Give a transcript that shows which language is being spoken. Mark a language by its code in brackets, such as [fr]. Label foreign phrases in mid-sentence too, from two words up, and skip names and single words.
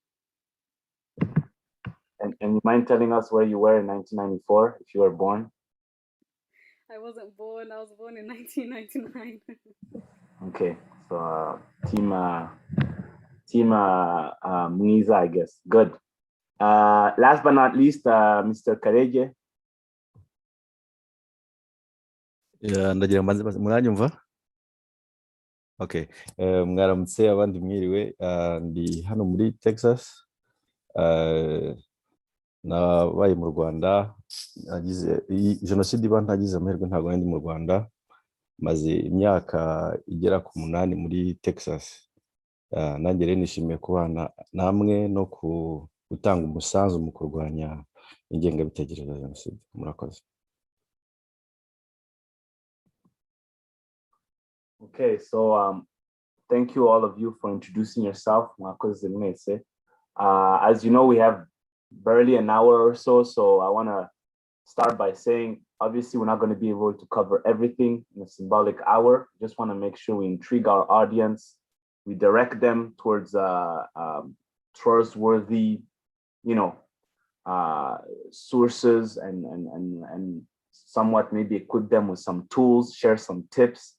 [en] And you mind telling us where you were in 1994, if you were born? I wasn't born. I was born in 1999. Okay, so team Mwiza, I guess. Good. Last but not least, Mr. Kareje. [rw] ndagira mbanze muranyumva. Okay, mwaramutse abandi mwiriwe. Ndi hano muri Texas. Nabaye mu Rwanda, nagize jenoside iba ntagize amahirwe, ntabwo ndi mu Rwanda. Maze imyaka igera ku 8 muri Texas. nanjye rero nishimiye kubana namwe no gutanga umusanzu mu kurwanya ingengabitekerezo ya jenoside. Murakoze. [en] Okay, so thank you all of you for introducing yourself. [rw] Mwakoze mwese. [en] As you know, we have barely an hour or so, so I want to start by saying, obviously, we're not going to be able to cover everything in a symbolic hour. Just want to make sure we intrigue our audience, we direct them towards trustworthy, sources, and somewhat maybe equip them with some tools, share some tips.